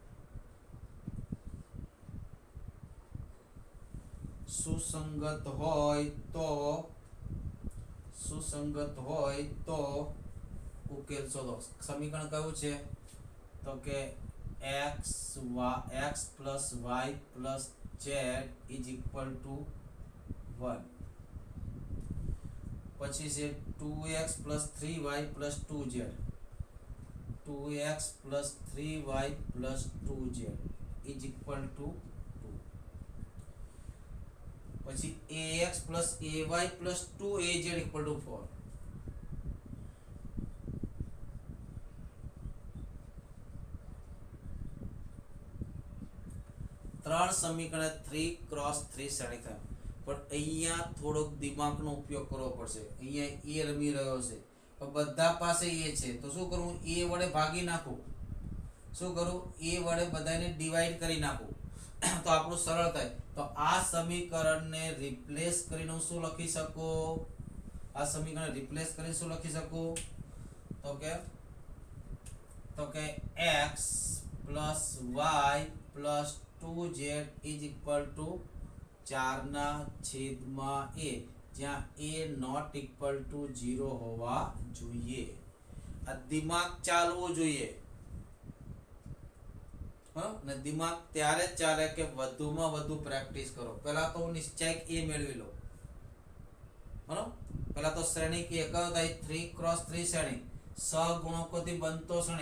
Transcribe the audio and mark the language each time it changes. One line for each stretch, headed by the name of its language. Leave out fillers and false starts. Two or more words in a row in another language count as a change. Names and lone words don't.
Gujarati: સુસંગત હોય તો ઉકેલ શોધો. સમીકરણ કયું છે? તો કે
English: x plus y plus z is equal to 1.
Gujarati: પછી છે
English: 2x plus 3y plus 2z 2x plus 3y plus 2z is equal to 2. પછી ax plus ay plus 2az equal to 4.
Gujarati: ત્રણ સમીકરણ 3 ક્રોસ 3 શ્રેણી થાય. પણ અહીંયા થોડોક દિમાગનો ઉપયોગ કરવો પડશે. અહીંયા a રમી રહ્યો છે પણ બધા પાસે a છે, તો શું કરવું? a વડે ભાગી નાખું. શું કરું? a વડે બધાને ડિવાઈડ કરી નાખું તો આપણું સરળ થાય. તો આ સમીકરણને રિપ્લેસ કરીને હું શું લખી શકું? આ સમીકરણ રિપ્લેસ કરીને શું લખી શકું? તો કે
English: x plus y plus 2z is equal to 4/a,
Gujarati: જ્યાં
English: a not equal to 0
Gujarati: હોવા જોઈએ. આ દિમાગ ચાલવું જોઈએ. ને દિમાગ ત્યારે જ ચાલે કે વધુમાં વધુ પ્રેક્ટિસ કરો. પહેલા તો હું નિશ્ચયક a મેળવી લો. બરાબર? પહેલા તો શ્રેણી કે કયો થાય? 3 ક્રોસ 3 શ્રેણી, સહગુણકોથી બનતો શ્રેણી.